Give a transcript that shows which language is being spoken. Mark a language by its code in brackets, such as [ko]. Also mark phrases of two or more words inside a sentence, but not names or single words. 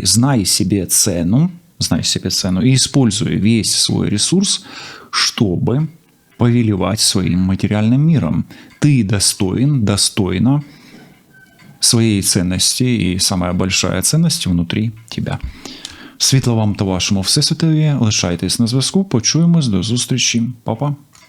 [ru] Знай себе цену и используй весь свой ресурс, чтобы повелевать своим материальным миром. Ты достойна своей ценности, и самая большая ценность внутрі тебя. [uk] Світла вам та вашому всесвітові. Лишайтесь на зв'язку. Почуємось. До зустрічі. Па-па.